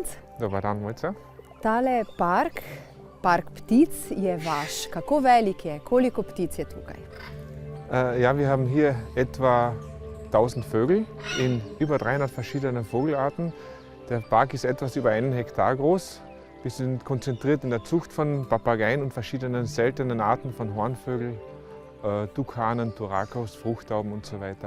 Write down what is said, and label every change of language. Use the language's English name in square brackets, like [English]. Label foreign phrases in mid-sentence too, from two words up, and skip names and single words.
[Slovenian] Dober dan, Mojca. Tale park ptic je vaš. Kako velik je? Koliko ptic je tukaj? [German] Ja, wir haben hier etwa 1000 Vögel in über 300 verschiedene Vogelarten. Der Park ist etwas über 1 Hektar groß. Wir sind konzentriert in der Zucht von Papageien und verschiedenen seltenen Arten von Hornvögeln, Tukanen, Turakos, Fruchttauben und so weiter.